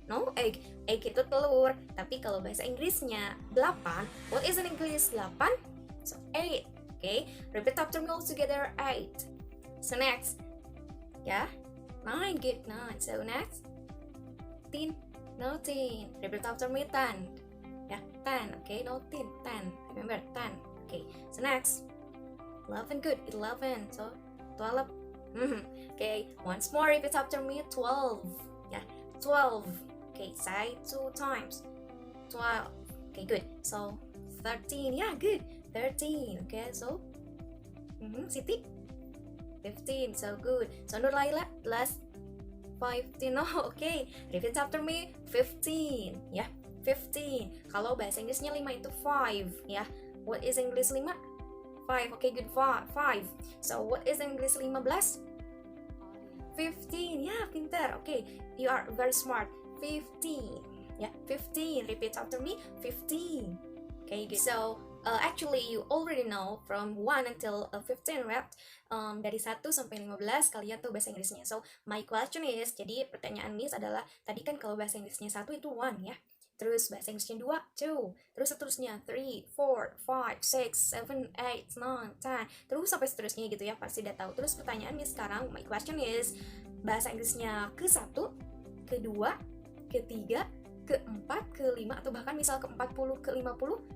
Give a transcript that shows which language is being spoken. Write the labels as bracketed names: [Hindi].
[Indonesian] No, egg itu telur, tapi kalau bahasa Inggrisnya 8. [English] What is in English 8? So 8. Okay, repeat after me all together. 8. So next ya, 9. Good, 9. So next 10. No, 10. Repeat after me. 10 ya, 10. Okay, no 10. 10. Remember 10. Okay, so next 11. Good, 11. So 12. Okay, once more, repeat after me. 12 ya, 12. Okay, say 2 times. 12. Okay, good. So 13. Yeah, good. 13. Okay, so Siti 15. So good. So Nur Laila last 15. No, okay. Repeat after me. 15 ya, 15. [Indonesian] Kalau bahasa Inggrisnya 5 itu 5 ya. [English] What is English 5? 5. Okay, good. 5. So what is English 15? 15. [Indonesian] Ya, pintar. [English] Oke, you are very smart. 15. Ya, 15. Repeat after me. 15. Okay, good. So, actually you already know from 1 until 15, right? [Indonesian] Dari 1 sampai 15 kalian tuh bahasa Inggrisnya. [English] So, my question is, [Indonesian] jadi pertanyaan Miss adalah, tadi kan kalau bahasa Inggrisnya 1 itu 1 ya. Terus bahasa Inggrisnya 2, 2. Terus seterusnya 3, 4, 5, 6, 7, 8, 9, 10. Terus sampai seterusnya gitu ya, pasti udah tahu. Terus pertanyaan Miss sekarang, [English] my question is, [Indonesian] bahasa Inggrisnya ke-1, ke-2, ke-3, ke-4, ke-5, atau bahkan misal ke-40, ke-50.